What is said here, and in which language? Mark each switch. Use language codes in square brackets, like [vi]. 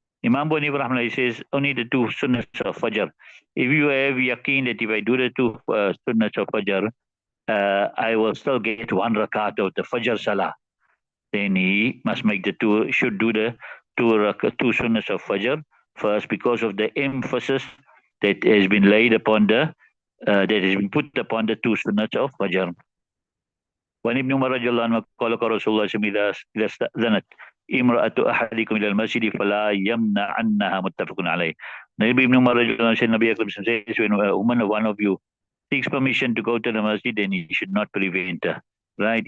[en] Imam Bani rahmatullah says only the two sunnats of Fajr. If you have yaqeen that if I do the two sunnats of Fajr, I will still get one rakat of the Fajr Salah, then he must make should do the two sunnats of Fajr first, because of the emphasis that has been laid upon that has been put upon the two sunnats of Fajr. [ar] وعن ابن عمر رضي الله عنه قال قال رسول الله صلى الله عليه وسلم إذا استأذنت امرأة أحدكم إلى المسجد فلا يمنعنها متفق عليه. [en] Nabi Ibn Umar said, Nabi Akram says, when a woman of one of you seeks permission to go to the masjid, then he should not prevent her. Right?